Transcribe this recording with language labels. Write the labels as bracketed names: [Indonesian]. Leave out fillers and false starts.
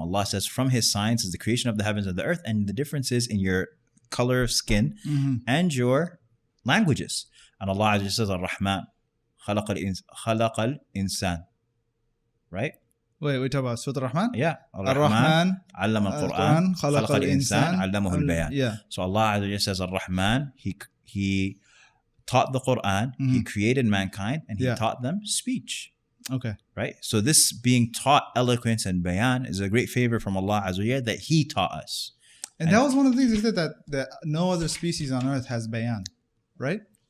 [English] Allah says from His signs is the creation of the heavens and the earth and the differences in your color of skin and your languages. And Allah Azza wa Jalla says, Ar-Rahman خَلَقَ الْإِنسان. Right? Wait, we talk about Surah Ar-Rahman? Yeah. Ar-Rahman [Arabic] علم القرآن خلق الإنسان علمه البيان. [English] Yeah. So Allah Azza wa Jalla says Ar-Rahman, He taught the Quran, He created mankind, and He taught them speech. Okay. Right? So this being taught eloquence and bayan is a great favor from Allah Azza wa Jalla that He taught us. And that was one of the things that no other species on earth has bayan, right?